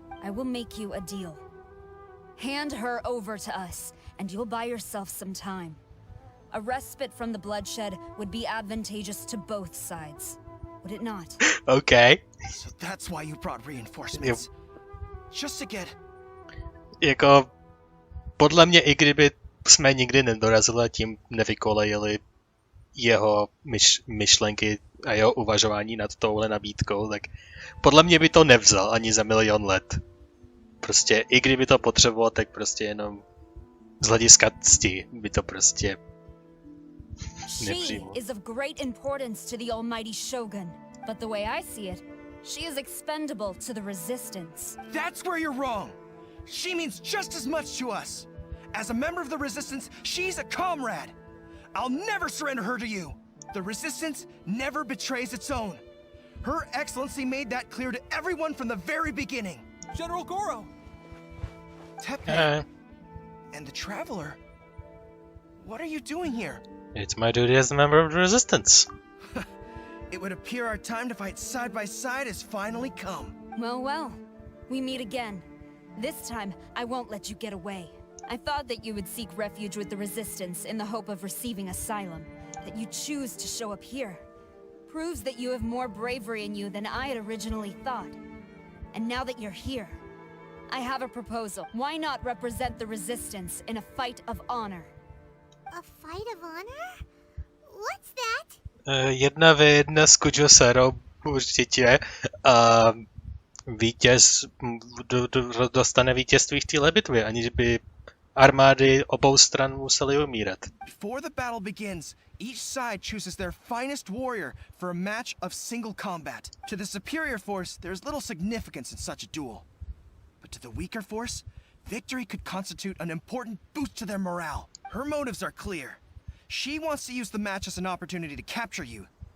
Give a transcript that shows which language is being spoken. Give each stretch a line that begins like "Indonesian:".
English: I will make you a deal. Hand her over to us, and you'll buy yourself some time. A respite from the bloodshed would be advantageous to both sides, would it not? Okay. So that's why you brought reinforcements. Just to get...
Czech: Jako, podle mě, i kdyby jsme nikdy nedorazili a tím nevykolejili jeho myšlenky a jeho uvažování nad touhle nabídkou, tak podle mě by to nevzal ani za 1 000 000 let. Prostě, i kdyby to potřeboval, tak prostě jenom z hlediska cti by to prostě nepřijmul.
English: She is of great importance to the almighty Shogun, but the way I see it, she is expendable to the Resistance. That's where you're wrong. She means just as much to us. As a member of the Resistance, she's a comrade. I'll never surrender her to you. The Resistance never betrays its own. Her Excellency made that clear to everyone from the very beginning. General Goro! Tepe and the Traveler. What are you doing here? It's my duty as a member of the Resistance. It would appear our time to fight side by side has finally come. Well, well. We meet again. This time, I won't let you get away. I thought that you would seek refuge with the Resistance in the hope of receiving asylum. That you choose to show up here proves that you have more bravery in you than I had originally thought. And now that you're here, I have a proposal. Why not represent the Resistance in a fight of honor? A fight of honor? What's that?
Czech: 1v1 s Kujosarou určitě a vítěz dostane vítězství v téhle bitvě, aniž by armády obou stran musely umírat.
English: Before the battle begins, each side chooses their finest warrior for a match of single combat. To the superior force, there's little significance in such a duel. But to the weaker force, victory could constitute an important boost to their morale. Her motives are clear. She wants to use the match as an opportunity to capture you.